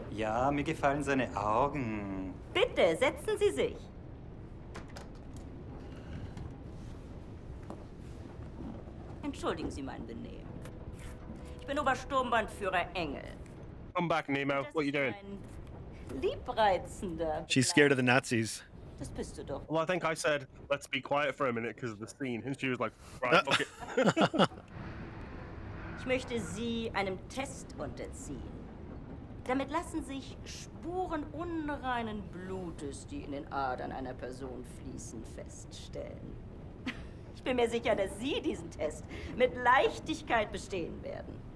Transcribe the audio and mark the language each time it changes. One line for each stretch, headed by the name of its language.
German: Ja, mir gefallen seine Augen. Bitte, setzen Sie sich. Entschuldigen Sie mein Benehmen. Ich bin Obersturmbannführer Engel.
English: Come back, Nemo. What you doing?
German: Ein liebreizender.
English: She's scared of the Nazis.
German: Das bist du doch.
English: Well, I think I said, let's be quiet for a minute because of the scene. And she was like, right, fuck it.
German: Ich möchte Sie einem Test unterziehen. Damit lassen sich Spuren unreinen Blutes, die in den Adern einer Person fließen, feststellen. Ich bin mir sicher, dass Sie diesen Test mit Leichtigkeit bestehen werden.